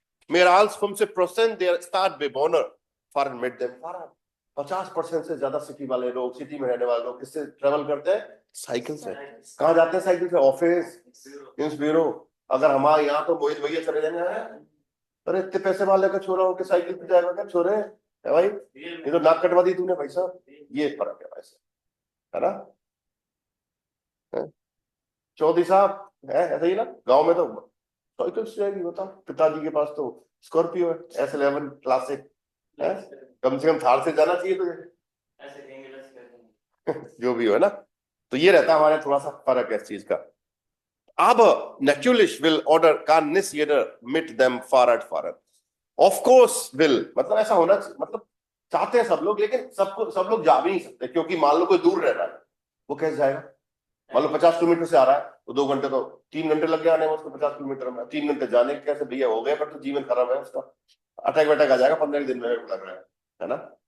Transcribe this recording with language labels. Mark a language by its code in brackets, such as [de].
[de] Mehr als 50% der Stadtbewohner fahren mit dem Fahrrad. [hi] 50% से ज्यादा city वाले लोग, सिटी में रहने वाले लोग किससे ट्रेवल करते हैं, साइकिल से। कहाँ जाते हैं साइकिल से, ऑफिस, न्यूज ब्यूरो। अगर हमारे यहाँ तो मोहित भैया चले जाएंगे, अरे इतने पैसे वाले का छोरा होकर साइकिल पे जाएगा क्या छोरे, है भाई, ये तो नाक कटवा दी तूने भाई साहब। ये फर्क है वैसे, है ना। चौधरी साहब है ऐसा ही ना, गांव में तो साइकिल से जाएगी, बताओ। पिताजी के पास तो स्कॉर्पियो है, S11 क्लासिक है, कम से कम थार से जाना चाहिए तुझे। जो भी हो, है ना। तो ये रहता है हमारे, थोड़ा सा फर्क है इस चीज का। [de] Aber natürlich will oder kann nicht jeder mit dem Fahrrad fahren. [en] Of course will, [hi] मतलब ऐसा होना, मतलब चाहते हैं सब लोग, लेकिन सब लोग जा भी नहीं सकते, क्योंकि मान लो कोई दूर रह रहा है, वो कैसे जाएगा। मान लो 50 किलोमीटर से आ रहा है, तो 2 घंटे तो 3 घंटे लग गए आने में उसको, 50 किलोमीटर में 3 घंटे जाने के कैसे भैया हो गए, पर तो जीवन खराब है उसका, अटैक वटैक आ जाएगा 15 दिन में लग रहा है ना।